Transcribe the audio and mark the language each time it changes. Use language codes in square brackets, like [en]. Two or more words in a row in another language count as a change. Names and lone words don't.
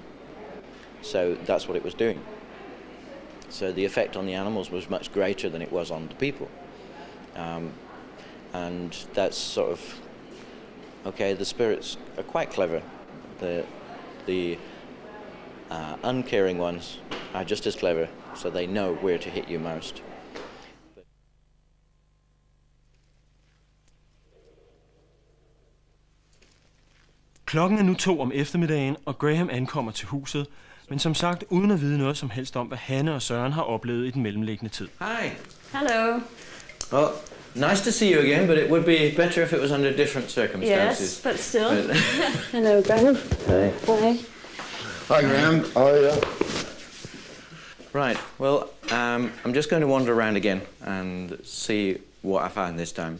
[en] So that's what it was doing. So the effect on the animals was much greater than it was on the people. And that's sort of, okay, the spirits are quite clever. The uncaring ones are just as clever, so they know where to hit you most. [da] Klokken er nu 2 om eftermiddagen, og Graham ankommer til huset, men som sagt uden at vide noget som helst om, hvad Hanne og Søren har oplevet i den mellemliggende tid. [en] Hi. Hello. Well, nice to see you again, but it would be better if it was under different circumstances. Yes, but still. Hello, Graham. Hey. Hi. Hi, Graham. How are you? Right, well, I'm just going to wander around again and see what I find this time.